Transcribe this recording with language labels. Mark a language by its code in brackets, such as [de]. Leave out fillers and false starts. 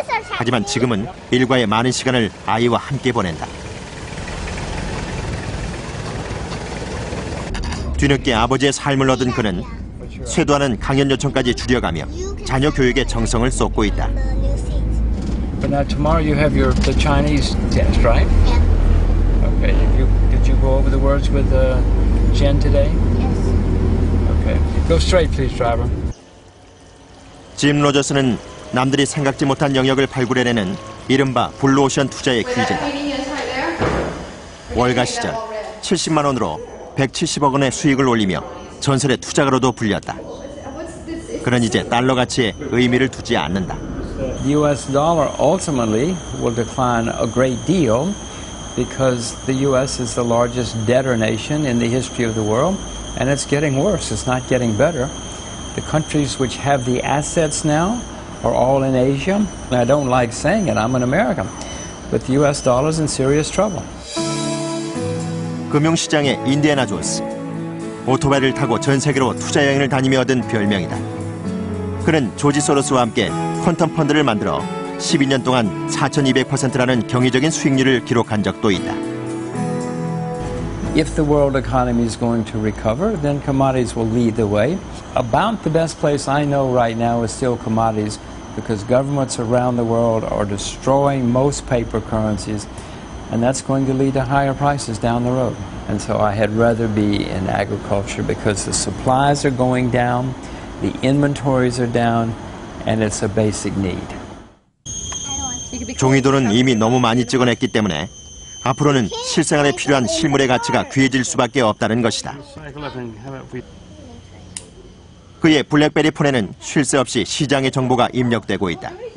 [ko] 하지만 지금은 일과의 많은 시간을 아이와 함께 보낸다. 뒤늦게 아버지의 삶을 얻은 그는 쇄도하는 강연 요청까지 줄여가며 자녀 교육에 정성을 쏟고 있다. [en] But now tomorrow you have the Chinese test, right? Okay. Did you go over the words with Jen today? Okay. Go straight, please, driver. [ko] 짐 로저스는 남들이 생각지 못한 영역을 발굴해내는 이른바 블루오션 투자의 귀재다. 월가 시절 70만 원으로 170억 원의 수익을 올리며 전설의 투자가로도 불렸다. 그는 이제 달러 가치에 의미를 두지 않는다. [en] The U.S. dollar ultimately will decline a great deal because the U.S. is the largest debtor nation in the history of the world, and it's getting worse. It's not getting better. The countries which have the assets now are all in Asia. And I don't like saying it, I'm an American, but the U.S. dollar is in serious trouble. [ko] 금융시장의 인디애나 존스. 오토바이를 타고 전 세계로 투자 여행을 다니며 얻은 별명이다. 그는 조지 소로스와 함께 퀀텀 펀드를 만들어 12년 동안 4,200%라는 경이적인 수익률을 기록한 적도 있다. [en] If the world economy is going to recover, then commodities will lead the way. About the best place I know right now is still commodities because governments around the world are destroying most paper currencies, and that's going to lead to higher prices down the road. And so I had rather be in agriculture because the supplies are going down, the inventories are down, and it's a basic need. [ko] 종이돈은 이미 너무 많이 찍어냈기 때문에 앞으로는 실생활에 필요한 실물의 가치가 귀해질 수밖에 없다는 것이다. 그의 블랙베리 폰에는 쉴 새 없이 시장의 정보가 입력되고 있다.